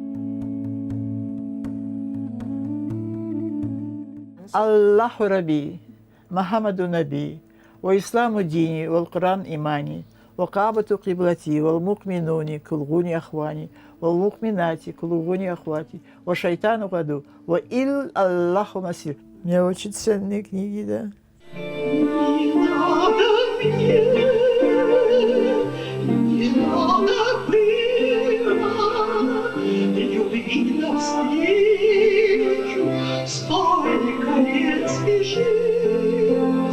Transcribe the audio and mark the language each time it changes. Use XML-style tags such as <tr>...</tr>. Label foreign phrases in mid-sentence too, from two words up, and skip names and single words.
<ar>الله ربي، محمد نبي، والإسلام ديني، والقرآن إماني، والكعبة قبلتي، والمؤمنون كلهم إخواني، والمؤمنات كلهن أخواتي، والشيطان عدوي، وإلى الله المصير.</ar> <ru>Мне очень ценные книги, да. Не надо мне, не надо было любви навстречу, столько лет спешить.</ru>